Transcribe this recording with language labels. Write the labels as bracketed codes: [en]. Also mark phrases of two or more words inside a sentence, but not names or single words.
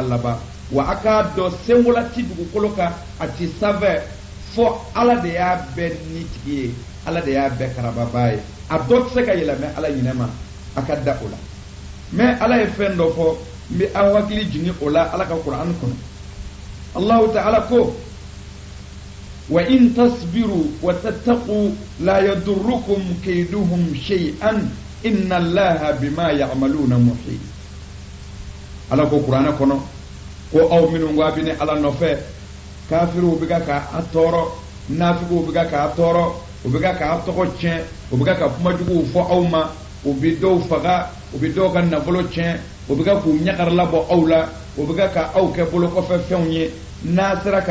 [bm] laban wa a k'a dɔn senkola ti dugukolo kan a ti sanfɛ fo ala de y'a bɛɛ ni tigi ye ala de y'a bɛɛ karababa ye a dɔ tɛ se ka yɛlɛmɛ ala ɲinɛ ma a ka da o la mais ala ye fɛn dɔ fɔ n bɛ aw hakili jigin o la ala ka kuran kɔnɔ [ar] الله تعالى [bm] ko [ar] وإن تصبروا وتتقوا لا يضركم كيدهم شيئا إن الله بما يعملون محيط [bm] ala ko kuran kɔnɔ ko aw minnu ko a bɛ ne ala nɔfɛ kafiru bɛ ka a tɔɔrɔ nafigiw bɛ ka a tɔɔrɔ u bɛ ka tɔgɔ tiɲɛ u bɛ ka kuma juguw fɔ aw ma u bɛ dɔw faga u bɛ dɔw ka nafolo tiɲɛ u bɛ k'u ɲagara labɔ aw la u bɛ ka aw kɛ bolo kɔfɛ fɛnw ye n'a sera